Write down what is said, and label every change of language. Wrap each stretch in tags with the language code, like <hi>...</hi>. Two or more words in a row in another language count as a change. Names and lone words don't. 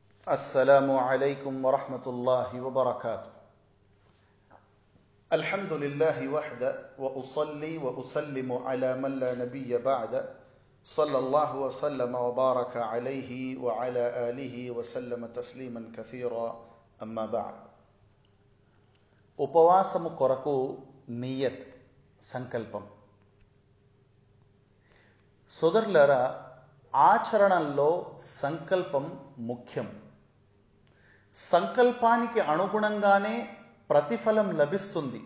<ar>السلام عليكم ورحمة الله وبركاته. الحمد لله وحده و أصلي و أسلم على من لا نبي بعد صلى الله وسلم و بارك عليه و على آله و سلم تسليما كثيرا أما بعد.</ar> <te>ఉపవాసము కొరకు నియత్ సంకల్పం. సోదరులారా, ఆచరణలో సంకల్పం ముఖ్యం. సంకల్పానికి అనుగుణంగానే ప్రతిఫలం లభిస్తుంది.</te>